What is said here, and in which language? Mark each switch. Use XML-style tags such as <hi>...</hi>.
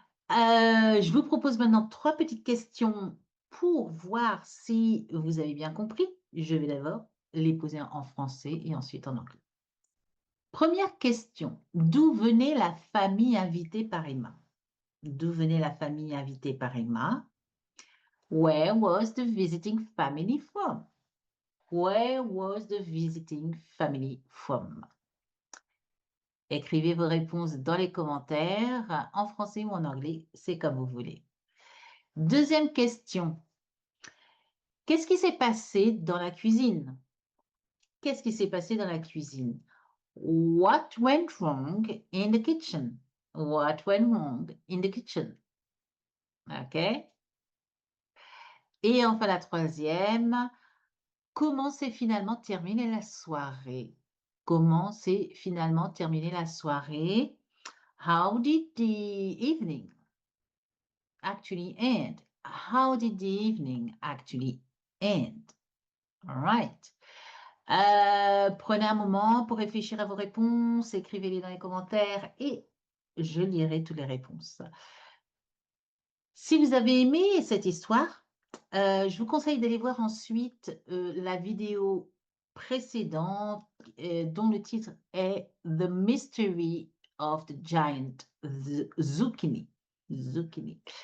<fr>Je vous propose maintenant 3 petites questions pour voir si vous avez bien compris. Je vais d'abord les poser en français et ensuite en anglais. Première question, d'où venait la famille invitée par Emma? D'où venait la famille invitée par Emma?</fr> <en>Where was the visiting family from? Where was the visiting family from?</en> <fr>Écrivez vos réponses dans les commentaires, en français ou en anglais, c'est comme vous voulez. Deuxième question. Qu'est-ce qui s'est passé dans la cuisine? Qu'est-ce qui s'est passé dans la cuisine?</fr> <en>What went wrong in the kitchen? What went wrong in the kitchen? OK?</en> <fr>Et enfin la troisième, comment s'est finalement terminée la soirée? Comment s'est finalement terminée la soirée?</fr> <en>How did the evening actually end? How did the evening actually end? All right.</en> <fr>Prenez un moment pour réfléchir à vos réponses, écrivez-les dans les commentaires et je lirai toutes les réponses. Si vous avez aimé cette histoire, je vous conseille d'aller voir ensuite la vidéo précédente dont le titre est The Mystery of the Giant Zucchini. Zucchini.</fr>